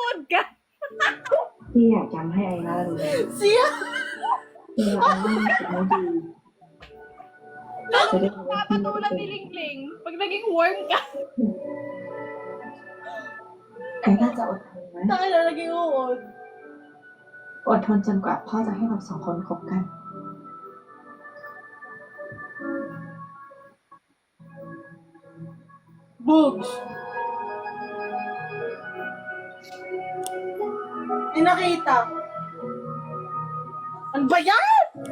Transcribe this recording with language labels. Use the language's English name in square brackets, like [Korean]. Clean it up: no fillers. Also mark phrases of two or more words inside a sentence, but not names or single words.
[Filipino] ka. [Thai] พี่อยากย้ำให้ไอล่ารู้ [Filipino] Siya! [Thai] เวลาไอล่ารู้สึกไม่ดีจะได้รู้ว่าพี่ไม่ได้ [Filipino] Papatulan [Thai] เป็ [Filipino] ni [Thai] น [Filipino] Ling Ling. Pag naging worm ka. [Thai] ไอล่าจะอดทนไหม [Filipino] Tayo na naging uod. [Thai] อดทนจนกว่าพ่อจะให้เราสองคนคบกัน [Filipino] Boogs! Hindi nakita. Ano ba yan?